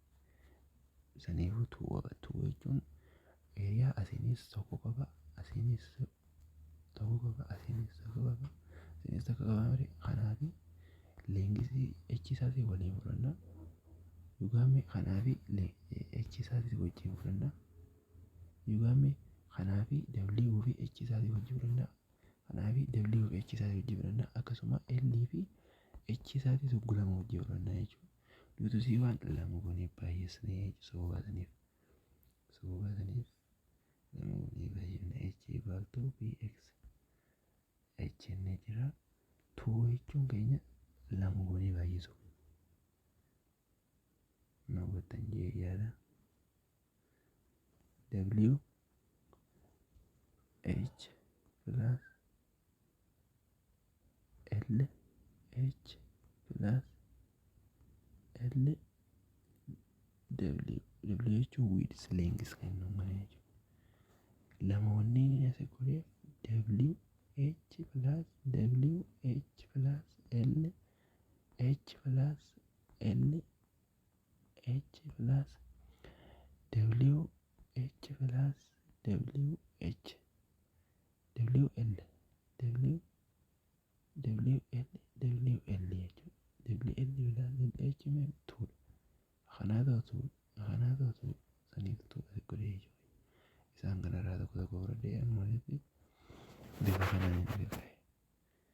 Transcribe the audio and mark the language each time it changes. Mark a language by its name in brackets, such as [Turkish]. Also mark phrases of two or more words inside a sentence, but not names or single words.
[Oromo] Saniifuu tuu jechuun eeriyaa asiinis tokko qaba asiinis tokko qaba asiinis tokko qaba kanaafi leengisii h isaatii waliin fudhanna yugaame kanaafi h isaatii wajjin fudhanna yugaame kanaafi w fi h isaatii wajjin fudhanna kanaafi w fi h isaatii wajjin fudhanna akkasuma l fi h isaatii suggulama wajjin fudhanna jechuudha. Duutusii waan lama goonee baay'isnee sababa saniif lama goonee baay'ifne h [English] equal to [Oromo] bx h inni jira 2 jechuun keenya lama goonee baay'isu na hubattan jee yaada w h plus l h plus l w jechuun [English] width length [Oromo] kennu mana jechuudha. Lama wanneen as godhee w h plus w h plus l h plus l h plus w h plus w h w l w w l w l jechuudha. w l plus h mee tuudha. Kanaa ta'utu saniif tuudha godhee jechuudha. Isaan kanarraa tokko fudhadhee walitti bifa kanaan inni beekame.